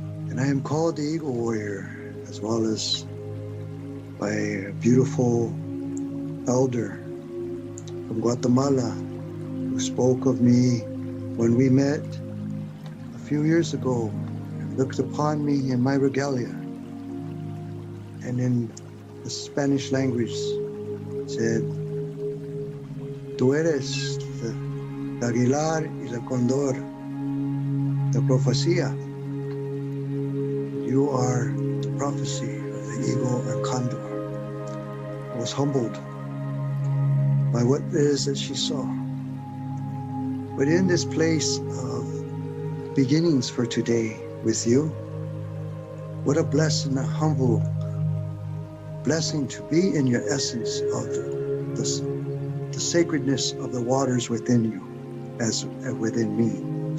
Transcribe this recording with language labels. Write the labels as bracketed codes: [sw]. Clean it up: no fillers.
[en] And I am called the Eagle Warrior, as well as by a beautiful elder from Guatemala who spoke of me when we met a few years ago and looked upon me in my regalia. And in the Spanish language said, [es] "Tú eres el aguilar y el cóndor de profecía. [en] You are the prophecy of the eagle and condor." I was humbled by what it is that she saw. But in this place of beginnings for today with you, what a blessing, a humble blessing to be in your essence of the sacredness of the waters within you as within me.